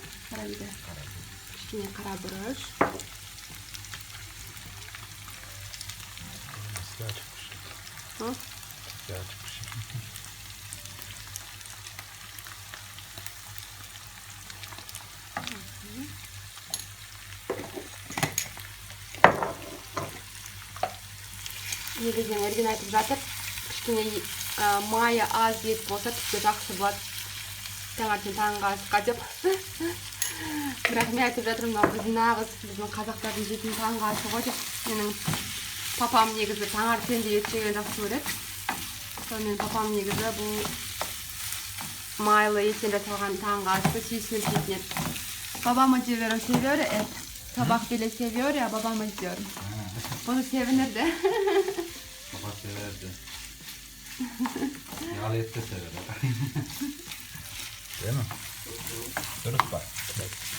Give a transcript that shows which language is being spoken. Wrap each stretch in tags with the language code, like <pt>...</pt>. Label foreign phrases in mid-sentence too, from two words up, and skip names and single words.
<kk>Кішкене қара бұрыш.</kk> <tr>Siyah çıkmış. Hı? Siyah çıkmış.</tr> <kk>Негізінен Ерген айтып жатыр, кішкене майы аз ет болса тіпті жақсы болады. Таңертең таңғы асқа деп. Бірақ мен айтып жатырмын, мынау біздің нағыз біздің қазақтардың жейтін таңғы асы ғой деп. Менің папам негізі таңертең де ет жеген жақсы көреді. Сонымен папам негізі бұл майлы еттен жасалған таңғы асты сүйсініп жейтін еді.</kk> <tr>Babamı diyorum seviyor et. Sabah bile seviyor ya babamız diyorum. Onu sevinirdi. Baba severdi. Yağlı et de sever. Değil mi? Dürüst bak. Evet.</tr>